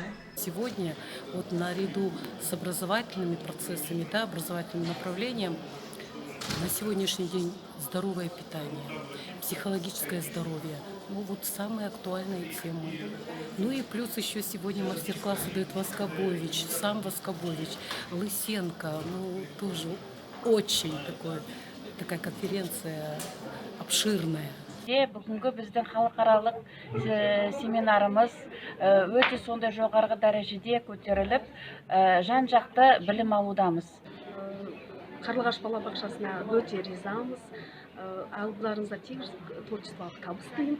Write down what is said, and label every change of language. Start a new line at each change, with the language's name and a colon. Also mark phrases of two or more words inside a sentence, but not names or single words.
Russian: Сегодня вот наряду с образовательными процессами, образовательным направлением, на сегодняшний день здоровое питание, психологическое здоровье. Вот самые актуальные темы. Ну и плюс еще сегодня мастер-классы дает Воскобович, сам Воскобович, Лысенко. Тоже очень такая конференция обширная.
Kazakh: Бүгінгі біздің халықаралық семинарымыз өте сондай жоғарғы дәрежеде көтеріліп, жан-жақты білім алудамыз. Қарлығаш балабақшасына өте ризамыз. Алдыларыңызда тек творчестволық табыс тілеймін.